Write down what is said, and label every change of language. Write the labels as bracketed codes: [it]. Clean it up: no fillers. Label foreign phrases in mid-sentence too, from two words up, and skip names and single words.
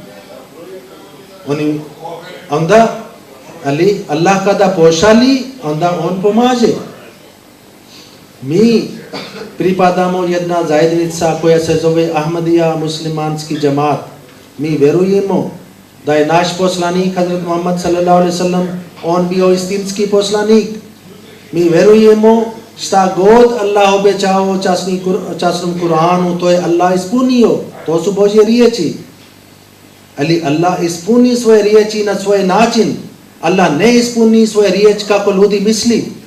[bs] Onda Allah kada pošali, onda on pomaže. Mi pripadamo jedna zajednica koja se zove Ahmadija muslimanski džemat. Mi vjerujemo da je naš poslanik Hazrat Muhammad [ar] صلى الله عليه وسلم [bs] on bio istinski poslanik. Mi vjerujemo šta god Allah obećao u časnom Kur'anu, to je Allah ispunio. To su Božje riječi. Ali Allah ispuni svoje riječi na svoj način. Allah ne ispuni svoje riječi kako ljudi misli.